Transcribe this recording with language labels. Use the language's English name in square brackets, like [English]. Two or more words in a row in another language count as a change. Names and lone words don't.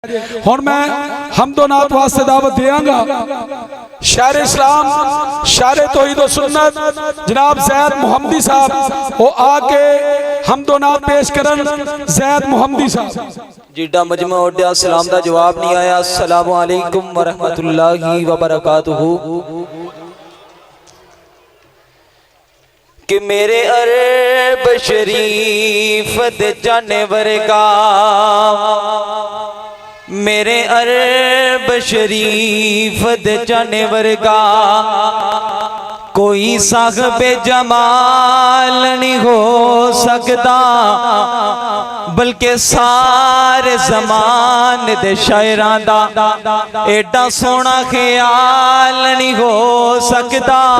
[Punjabi] ہن میں حمد و نعت واسطے دعوت دینگا۔ شاعر اسلام شاعر توحید و سنت جناب زید محمدی صاحب وہ آکے حمد و نعت پیش کرن. زید محمدی صاحب جڈا مجمع اڈیا سلام دا جواب نہیں آیا. [Arabic] السلام عليكم ورحمة الله وبركاته. [Punjabi] کہ میرے عرب شریف دے جانے ورگا, میرے عرب شریف دے جانے ورگا کوئی صاحب جمال نہیں ہو سکتا، بلکہ سارے زمان دے شاعراں دا ایڈا سونا خیال نہیں ہو سکتا.